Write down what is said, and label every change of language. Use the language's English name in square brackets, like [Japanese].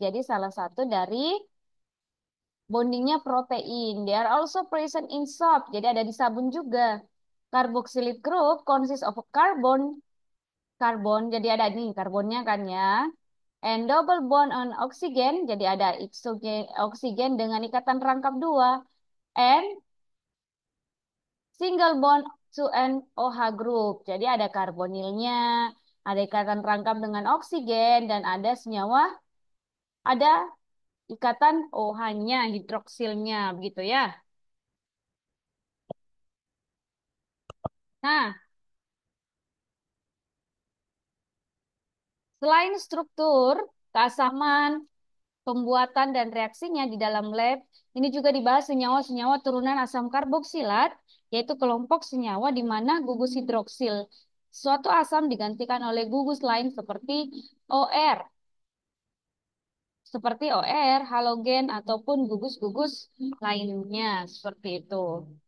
[Indonesian] Jadi salah satu dari bondingnya protein. [English] They are also present in soap. [Indonesian] Jadi ada di sabun juga. [English] Carboxylic group consists of a carbon. [Indonesian] Jadi ada nih karbonnya kan ya. [English] And double bond on oxygen. [Indonesian] Jadi ada oksigen dengan ikatan rangkap 2. [English] And single bond to an OH group. [Indonesian] Jadi ada karbonilnya, ada ikatan rangkap dengan oksigen, dan ada senyawa, ada ikatan OH-nya, hidroksilnya, begitu ya. Nah, selain struktur, keasaman, pembuatan dan reaksinya di dalam lab, ini juga dibahas senyawa-senyawa turunan asam karboksilat, yaitu kelompok senyawa di mana gugus hidroksil suatu asam digantikan oleh gugus lain OR, seperti OR, halogen, ataupun gugus-gugus lainnya, seperti itu.